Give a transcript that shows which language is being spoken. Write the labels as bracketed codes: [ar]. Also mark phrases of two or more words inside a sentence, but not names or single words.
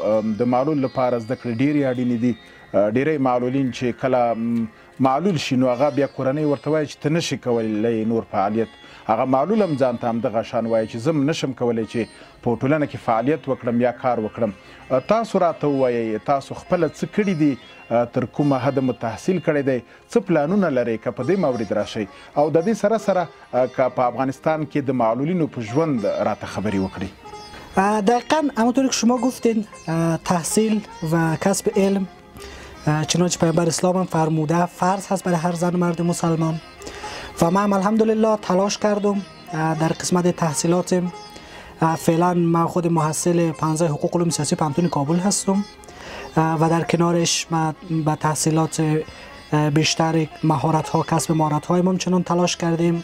[ps] د معلول لپاره زده کړې ډېرې اړینې دي. ډیری معلولین چې کله معلول شي نو هغه بیا کورنۍ ورته وایي چې ته نشي کولی نور فعالیت هغه معلول هم ځان ته همدغه شان وایي چې زه نشم کولی چې په ټولنه کې فعالیت وکړم یا کار وکړم. تاسو راته ووایئ تاسو خپله څه کړي دي، تر کومه حده مو تحصیل کړی دی، څه پلانونه لرئ که په دې مورد راشئ، او د دې سره سره که په افغانستان کې د معلولینو په ژوند راته خبرې وکړئ. [fa] دقیقا همونطوری که شما گفتین تحصیل و کسب علم چنانچه پیامبر اسلام هم فرموده فرض هست برای هر زن و مرد مسلمان و من الحمدلله تلاش کردم در قسمت تحصیلاتم. فعلا من خود محصل 15 حقوق علوم سیاسی پانتون کابل هستم و در کنارش من به تحصیلات بیشتر مهارت ها کسب مهارت های ما چنان تلاش کردیم.